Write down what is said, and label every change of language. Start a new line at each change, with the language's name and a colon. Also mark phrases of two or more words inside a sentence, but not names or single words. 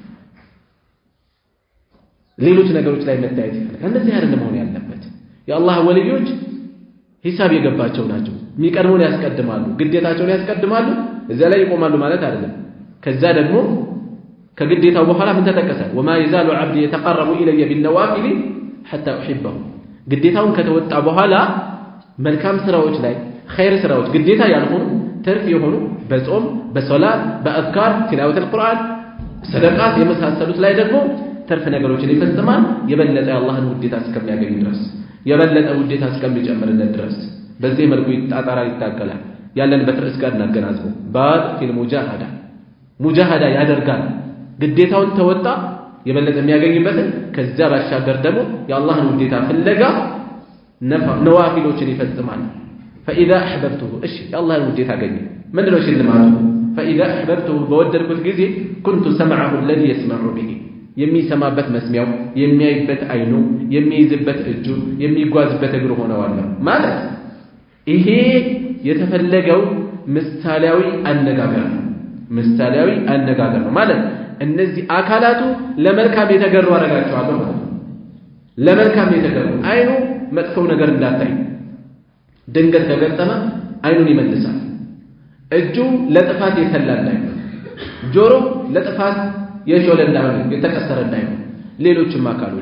Amharic: ሌሎች ነገሮች ላይ መታየት ይፈልጋል እንደዚህ አይደለም መሆን ያለበት የአላህ ወልዮች ሂሳብ የገባቸው ናቸው የሚቀድሙን ያስቀድማሉ ግዴታቸውን ያስቀድማሉ እዛ ላይ ይቆማሉ ማለት አይደለም ከዛ ደግሞ ከግዴታው በኋላ ምን ተጠቀሰ
Arabic: وما يزال عبدي يتقرب الي بالنوافل حتى احبه
Amharic: ግዴታውን ከተወጣ በኋላ መልካም ስራዎች ላይ ኸይር ስራዎች ግዴታ ያልሆኑ ተርፍ የሆኑ በጾም በሶላት በአዝካር ትላወት القرآن ሰደቃት የመሳሰሉት ላይ ደግሞ ተርፍ ነገሮችን ይፈጽማል የበለጠ የአላህን ውዴታ እስከሚያገኝ ድረስ የበለጠ ውዴታ እስከሚጨምርለት ድረስ በዚህ መልኩ ይጣጣራል ይታገላል ያለንበት ርዕስ ጋር እናገናዝበው
Arabic: باب في المجاهدة
Amharic: ያደርጋል ግዴታውን ተወጣ የበለጠ የሚያገኝበትን ከዛ ባሻገር ደግሞ የአላህን ውዴታ ፍለጋ ነዋፊሎችን ይፈጽማል
Arabic: فاذا احببته
Amharic: እሺ የአላህን ውዴታ አገኘ ምንድነው ሽልማቱ
Arabic: فاذا احببته
Amharic: በወደድኩት ጊዜ
Arabic: كنت سمعه الذي يسمع به
Amharic: የሚሰማበት መስሚያው የሚያይበት አይኑ የሚይዝበት እጁ የሚጓዝበት እግሩ ሆነዋል ማለት ይሄ የተፈለገው ምሳሌያዊ አነጋገር ነው ማለት እነዚህ አካላቱ ለመልካም የተገሩ አረጋቸዋለሁ ማለት ለመልካም የተገሩ አይኑ መጥፎ ነገር እንዳታይ ድንገት ከገጠመ አይኑን ይመልሳል እጁ ለጥፋት የተላላ ጆሮ ለጥፋት የሾለ እንዳይሆን የተከሰረ እንዳይሆን ሌሎችም አካሎች